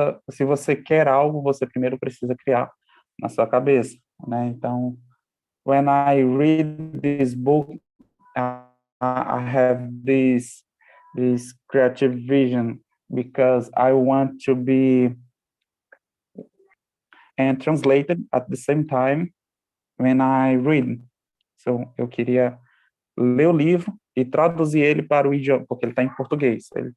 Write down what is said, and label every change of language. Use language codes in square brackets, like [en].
[pt] Se você quer algo, você primeiro precisa criar na sua cabeça, né? [en] Então, when I read this book, I have this creative vision because I want to be and translated at the same time when I read. So, [pt] eu queria ler o livro e traduzir ele para o idioma, porque ele está em português.